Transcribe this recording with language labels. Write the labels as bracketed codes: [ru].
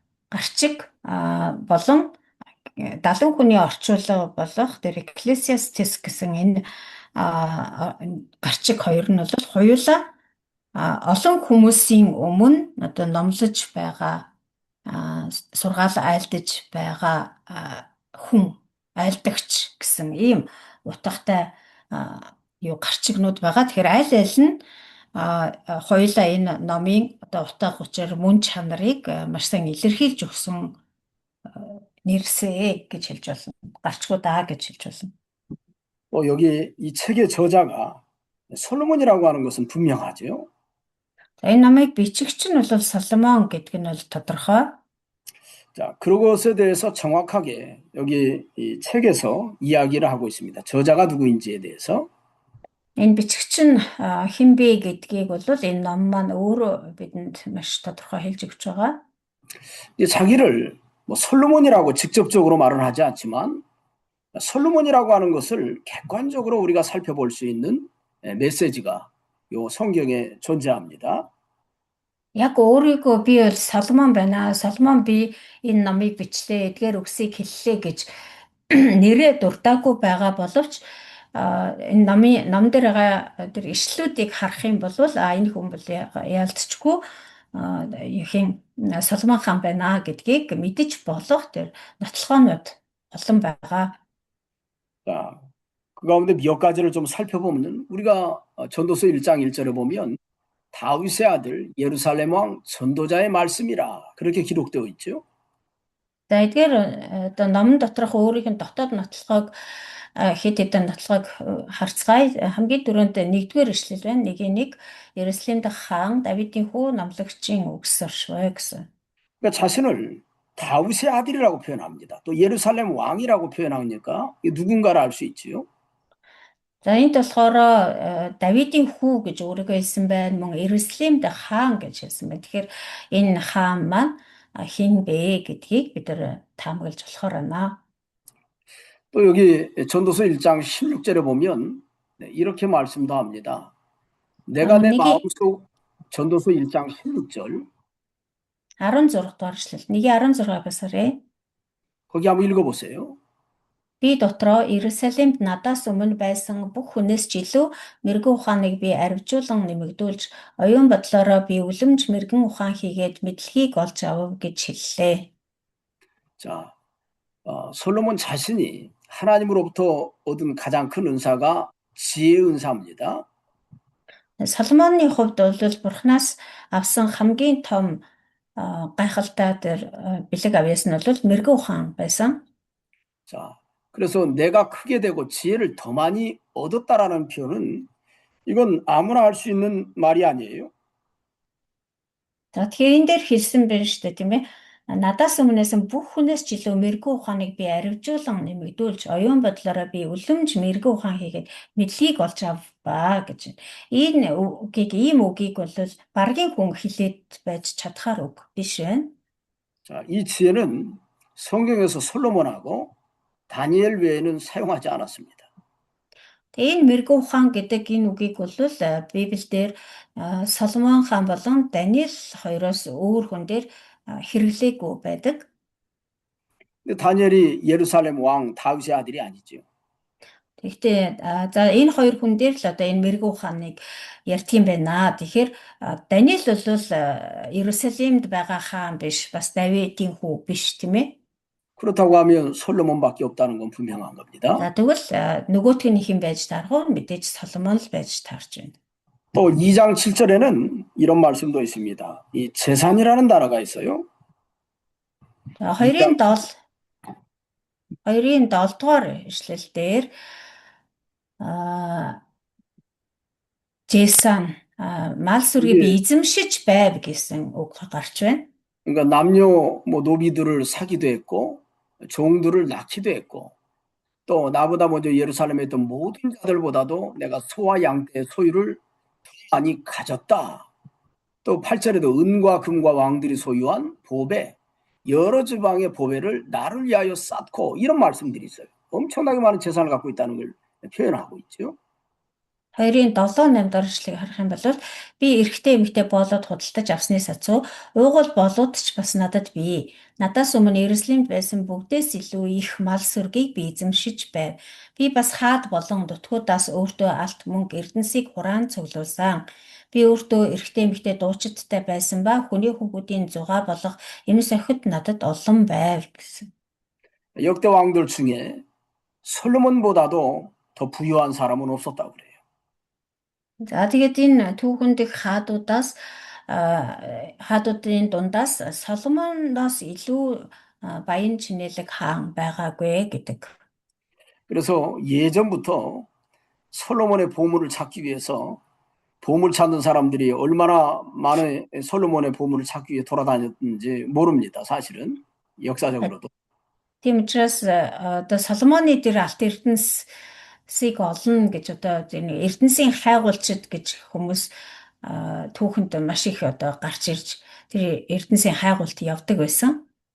[mn] гарчиг болон 70 хүний орчуулга болох тэр Ecclesiastes гэсэн энэ гарчиг хоёр нь бол хоёулаа олон хүмүүсийн өмнө одоо номлож байгаа сургаал айлдаж байгаа хүн айлдагч гэсэн ийм утгатай гарчигнууд байгаа. Тэгэхээр аль аль нь хоёулаа энэ номын одоо утга учир мөн чанарыг маш сайн илэрхийлж өгсөн нэрсээ гэж хэлж болно. гарчгуудаа гэж хэлж болно. [ko] 또 여기 이 책의 저자가 솔로몬이라고 하는 것은 분명하죠. [mn] Энэ намыг бичигч нь бол Соломон гэдэг нь бол тодорхой. [ko] 자, 그것에 대해서 정확하게 여기 이 책에서 이야기를 하고 있습니다. 저자가 누구인지에 대해서. [mn] Энэ бичигч нь хэн бэ гэдгийг бол энэ ном маань өөрөө бидэнд маш тодорхой хэлж өгч байгаа. [ko] 자기를 뭐 솔로몬이라고 직접적으로 말은 하지 않지만 솔로몬이라고 하는 것을 객관적으로 우리가 살펴볼 수 있는 메시지가 요 성경에 존재합니다. [mn] Яг өөрийгөө би бол Соломон байна. Соломон би энэ номыг бичлээ, эдгээр үгсийг хэллээ гэж нэрээ дуртаагүй байгаа боловч энэ ном дээр байгаа тэр ишлүүдийг харах юм бол энэ хүн бол яалтчгүй юухийн Соломон хаан байна гэдгийг мэдэж болох тэр нотлохоонууд олон байгаа. [ko] 자, 그 가운데 몇 가지를 좀 살펴보면 우리가 전도서 1장 1절에 보면 다윗의 아들 예루살렘 왕 전도자의 말씀이라 그렇게 기록되어 있죠. [mn] За эдгээр одоо номон доторх өөрийнх нь дотоод нотлохыг хэд хэдэн нотлохыг харцгаая. Хамгийн түрүүнд нэгдүгээр ишлэл байна. Нэг Иерусалим дахь хаан Давидын хүү номлогчийн үгс оршвой гэсэн. [ko] 그러니까 자신을 다윗의 아들이라고 표현합니다. 또 예루살렘 왕이라고 표현하니까 누군가를 알 수 있지요. [mn] За энд болохоор Давидын хүү гэж өөрийгөө хэлсэн байна. Мөн Иерусалим дахь хаан гэж хэлсэн байна. Тэгэхээр энэ хаан маань хэн бэ гэдгийг бид таамаглаж болохоор байна. [ko] 또 여기 전도서 1장 16절에 보면 이렇게 말씀도 합니다. 내가 내 마음속 전도서 1장 16절 [mn] 16 дугаар эшлэл. 1:16 басарэ. [ko] 거기 한번 읽어보세요. [mn] Би дотроо Иерусалимд надаас өмнө байсан бүх хүнээс ч илүү мэрэгэн ухааныг би арвижуулан нэмэгдүүлж, оюун бодлороо би үлэмж мэрэгэн ухаан хийгээд мэдлэгийг олж авав гэж хэллээ. [ko] 자, 솔로몬 자신이 하나님으로부터 얻은 가장 큰 은사가 지혜의 은사입니다. [mn] Соломоны хувьд бол Бурханаас авсан хамгийн том гайхалтай бэлэг авьяас нь бол мэрэгэн ухаан байсан. [ko] 자, 그래서 내가 크게 되고 지혜를 더 많이 얻었다라는 표현은 이건 아무나 할 수 있는 말이 아니에요. [mn] За тэгэхээр энэ дээр хэлсэн байна шүү дээ, тийм ээ. Надаас өмнөөс бүх хүнээс ч илүү мэрэгэн ухааныг би арвижуулан нэмэгдүүлж, оюун бодлороо би үлэмж мэрэгэн ухаан хийгээд мэдлэгийг олж авбаа гэж. Энэ ийм үгийг бол баргийн хүн хэлээд байж чадхаар үг биш байна. [ko] 자, 이 지혜는 성경에서 솔로몬하고 다니엘 외에는 사용하지 않았습니다. [mn] Энэ мэрэгэн ухаан гэдэг энэ үгийг бол Библиэлд Соломон хаан болон Даниэл хоёроос өөр хүн дээр хэрэглээгүй байдаг. [ko] 근데 다니엘이 예루살렘 왕 다윗의 아들이 아니죠. [mn] Тэгэхдээ за энэ хоёр хүн дээр л одоо энэ мэрэгэн ухааныг ярьт юм байна. Тэгэхээр Даниэл бол Иерусалимд байгаа хаан биш, бас Давидын хүү биш, тийм ээ. [ko] 그렇다고 하면 솔로몬밖에 없다는 건 분명한 겁니다. [mn] За тэгвэл нөгөөх нь хэн байж таарах вэ? Мэдээж Соломон л байж таарч байна. [ko] 또 2장 7절에는 이런 말씀도 있습니다. 이 재산이라는 단어가 있어요. [mn] За 2-ын 7 дугаар ишлэл дээр 재산 мал сүргийг би эзэмшиж байв гэсэн үг гарч байна. [ko] 그러니까 남녀 노비들을 사기도 했고 종들을 낳기도 했고 또 나보다 먼저 예루살렘에 있던 모든 자들보다도 내가 소와 양떼의 소유를 많이 가졌다. 또 8절에도 은과 금과 왕들이 소유한 보배, 여러 지방의 보배를 나를 위하여 쌓고 이런 말씀들이 있어요. 엄청나게 많은 재산을 갖고 있다는 걸 표현하고 있죠. [mn] 2-ын 7-8 дахь ишлэгийг харах юм бол би эрэгтэй эмэгтэй болоод худалдаж авсны сацуу уугуул болоод ч бас надад бий. Надаас өмнө Иерусалимд байсан бүгдээс илүү их мал сүргийг би эзэмшиж байв. Би бас хаад болон дутгуудаас өөртөө алт мөнгө эрдэнсийг хураан цуглуулсан. Би өөртөө эрэгтэй эмэгтэй дуучидтай байсан ба хүний хүүхдийн зугаа болох энэ сохид надад олон байв гэсэн. [ko] 역대 왕들 중에 솔로몬보다도 더 부유한 사람은 없었다고 그래요. [mn] За тэгээд энэ түүхэнд их хаадуудын дундаас Соломоноос илүү баян чинэлэг хаан байгаагүй гэдэг. [ko] 그래서 예전부터 솔로몬의 보물을 찾기 위해서 보물 찾는 사람들이 얼마나 많은 솔로몬의 보물을 찾기 위해 돌아다녔는지 모릅니다. 사실은 역사적으로도. [mn] Тийм учраас одоо Соломоны дээр алт эрдэнсийг олно гэж одоо энэ эрдэнсийн хайгуулчид гэж хүмүүс түүхэнд маш их одоо гарч ирж тэр эрдэнсийн хайгуулт явдаг байсан.